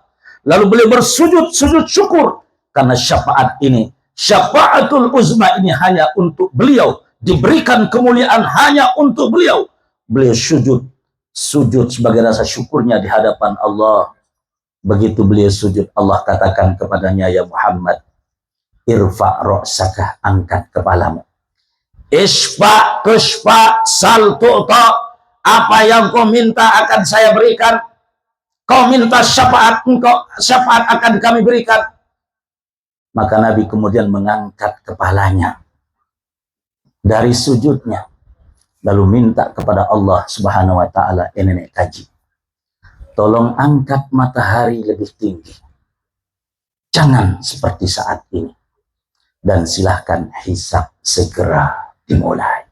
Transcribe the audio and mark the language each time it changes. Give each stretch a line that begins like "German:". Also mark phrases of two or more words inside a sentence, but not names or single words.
Indonesian: Lalu beliau bersujud, sujud syukur, karena syafaat ini,
Arabic: syafaatul uzma
Indonesian: ini hanya untuk beliau, diberikan kemuliaan hanya untuk beliau. Beliau sujud sebagai rasa syukurnya di hadapan Allah. Begitu beliau sujud, Allah katakan kepadanya,
Arabic: ya Muhammad, irfa' ra'saka,
Indonesian: angkat kepalamu.
Arabic: Isfa' kushfa' sal tu'ta,
Indonesian: apa yang kau minta akan saya berikan. Kau minta syafaat, syafaat akan kami berikan. Maka Nabi kemudian mengangkat kepalanya dari sujudnya, lalu minta kepada Allah
Arabic: Subhanahu wa Ta'ala,
Sasak: nenek kaji,
Indonesian: tolong angkat matahari lebih tinggi, jangan seperti saat ini, dan silahkan hisab segera dimulai.